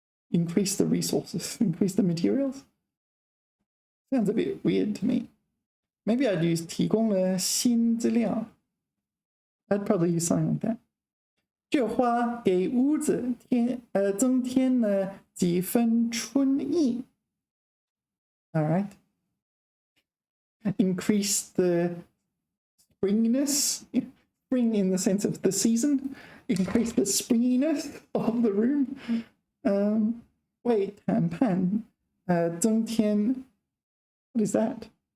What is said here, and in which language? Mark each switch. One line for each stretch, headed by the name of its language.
English: Increase the resources, increase the materials. Sounds a bit weird to me. Maybe I'd use
Chinese: 提供了新资料.
English: I'd probably use something like that.
Chinese: 这花给屋子增添了几分春意。
English: All right. Increase the springiness, spring in the sense of the season. Increase the springiness of the room.
Chinese: 为谈判增添
English: what is that?